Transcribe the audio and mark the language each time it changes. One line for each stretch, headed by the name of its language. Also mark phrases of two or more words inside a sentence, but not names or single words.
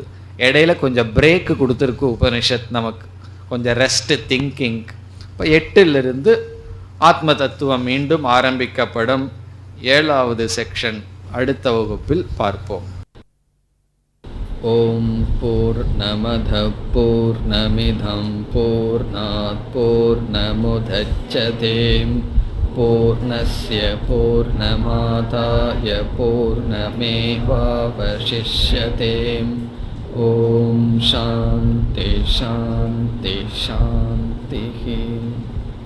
Tamil: இடையில கொஞ்சம் பிரேக் கொடுத்துருக்கு உபனிஷத், நமக்கு கொஞ்சம் ரெஸ்ட், திங்கிங். இப்போ 8லிருந்து ஆத்ம தத்துவம் மீண்டும் ஆரம்பிக்கப்படும். 7வது செக்ஷன் அடுத்த வகுப்பில் பார்ப்போம்.
Sanskrit: ॐ पूर्णमदः पूर्णमिदं पूर्णात् पूर्णमुदच्यते पूर्णस्य पूर्णमादाय पूर्णमेवावशिष्यते. ॐ शान्तिः शान्तिः शान्तिः.